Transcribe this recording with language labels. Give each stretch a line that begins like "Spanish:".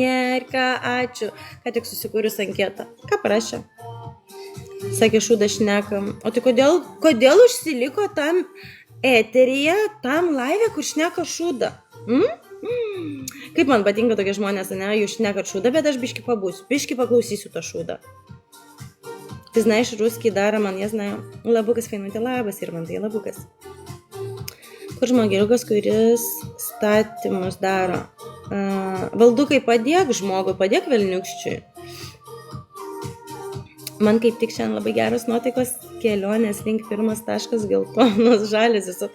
Lithuanian: Nėrka, ačiū. Ką tik susikūrius anketą. Ką parašė? Sakė, šūdą šnekam. O tai kodėl užsiliko tam eteryje, tam live, kur šneka šūdą? Kaip man patinka tokie žmonės, ne? Jūs šnekat šūdą, bet aš biški pabūsiu. Biški paklausysiu tą šūdą.
Russian: Ты знаешь русский, да, Роман, я знаю.
Lithuanian: Labukas, Fainutė, labas, Irmantai, labukas. Kur žmogėliukas, kuris statymus daro. Valdukai, padėk žmogui, padėk velniukščiui. Man kaip tik šiandien labai geros nuotaikos kelionės link pirmas taškas geltonos žalės.